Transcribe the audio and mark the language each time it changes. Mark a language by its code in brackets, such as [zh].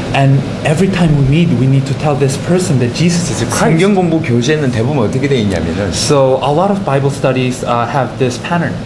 [en] And every time we meet, we need to tell this person that Jesus is the Christ. [ko] 성경 공부 교재는 대부분 어떻게 되어 있냐면은 [en] So a lot of Bible studies have this pattern.